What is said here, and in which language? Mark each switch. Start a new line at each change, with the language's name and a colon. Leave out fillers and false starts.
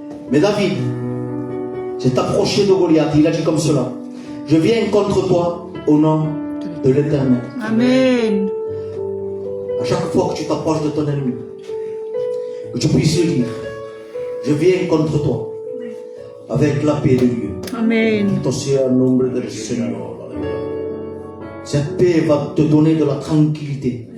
French: Mais David s'est approché de Goliath. Il a dit comme cela: je viens contre toi au nom de l'Éternel. Amen. À chaque fois que tu t'approches de ton ennemi, que tu puisses le dire: je viens contre toi avec la paix de Dieu. Amen.
Spanish: Bendito sea el nombre del Señor.
French: Cette paix va te donner de la tranquillité.